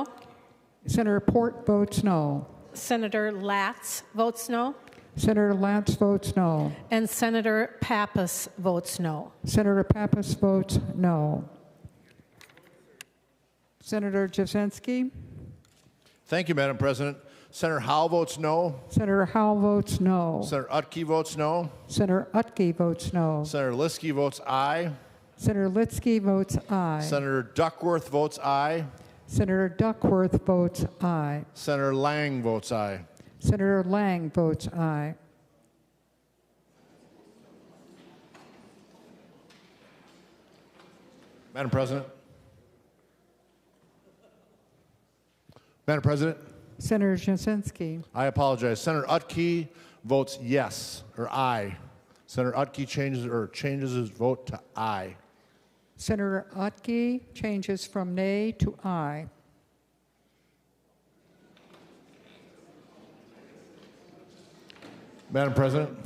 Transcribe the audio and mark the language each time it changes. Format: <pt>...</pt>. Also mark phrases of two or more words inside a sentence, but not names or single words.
<en>Senator Port votes no. Senator Latz votes no. Senator Latz votes no. And Senator Pappas votes no. Senator Pappas votes no. Senator Cwodzinski. Thank you, Madam President. Senator Howell votes no. Senator Howell votes no. Senator Utke votes no. Senator Utke votes no. Senator Liskey votes aye. Senator Litsky votes aye. Senator Duckworth votes aye. Senator Duckworth votes aye. Senator Lang votes aye. Senator Lang votes aye. Madam President. Madam President. Senator Cwodzinski. I apologize. Senator Utke votes yes or aye. Senator Utke changes his vote to aye. Senator Utke changes from nay to aye. Madam President.</en>